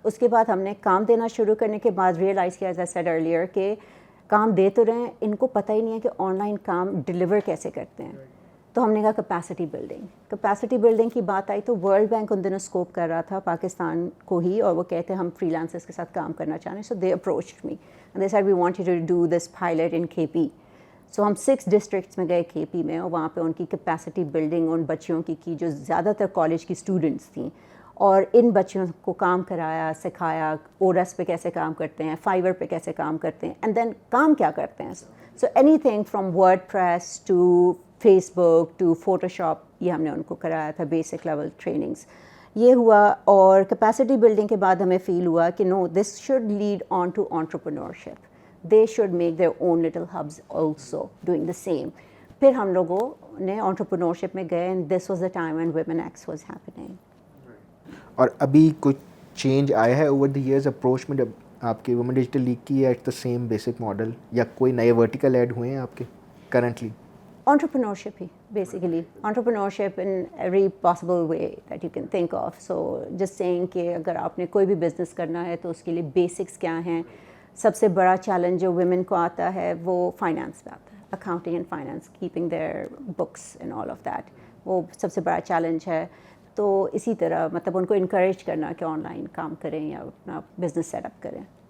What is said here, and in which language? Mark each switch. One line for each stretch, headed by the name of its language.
Urdu: اس کے بعد ہم نے کام دینا شروع کرنے کے بعد ریئلائز کیا,
English: as I said earlier,
Urdu: کہ کام دے تو رہے ہیں, ان کو پتہ ہی نہیں ہے کہ آن لائن کام ڈلیور کیسے کرتے ہیں. تو ہم نے کہا کیپیسٹی بلڈنگ کی بات آئی تو ورلڈ بینک ان دنوں اسکوپ کر رہا تھا پاکستان کو ہی, اور وہ کہتے ہیں ہم فری لانسرز کے ساتھ کام کرنا چاہ رہے ہیں.
English: So they approached me and they said we want you to do this pilot in K P.
Urdu: سو ہم 6 ڈسٹرکٹس میں گئے کے پی میں, اور وہاں پہ ان کی کیپیسٹی بلڈنگ ان بچیوں کی جو زیادہ تر کالج کی اسٹوڈنٹس تھیں, اور ان بچیوں کو کام کرایا, سکھایا اورس پہ کیسے کام کرتے ہیں, فائیور پہ کیسے کام کرتے ہیں, اینڈ دین کام کیا کرتے ہیں.
English: so anything from WordPress to Facebook to Photoshop,
Urdu: یہ ہم نے ان کو کرایا تھا, بیسک لیول ٹریننگس یہ ہوا. اور کیپیسٹی بلڈنگ کے بعد ہمیں فیل ہوا کہ
English: No, this should lead on to entrepreneurship. They should make their own little hubs also doing the same.
Urdu: پھر ہم لوگوں نے entrepreneurship میں گئے,
English: and this was the time when Women X was happening.
Urdu: اور ابھی کچھ چینج آیا ہے اوور دی ایئرز اپروچ میں, جب آپ کی وومن ڈیجیٹل لیگ کی,
English: at the same basic model,
Urdu: یا کوئی نئے ورٹیکل ایڈ ہوئے ہیں آپ کے currently?
English: Entrepreneurship ہی basically, entrepreneurship in every possible way that you can think of. So just saying
Urdu: کہ اگر آپ نے کوئی بھی بزنس کرنا ہے تو اس کے لیے بیسکس کیا ہیں. سب سے بڑا چیلنج جو ویمن کو آتا ہے وہ فائنانس میں آتا ہے, accounting and finance,
English: keeping their books and all of that,
Urdu: وہ سب سے بڑا چیلنج ہے. تو اسی طرح مطلب ان کو انکریج کرنا کہ آن لائن کام کریں یا اپنا بزنس سیٹ اپ کریں.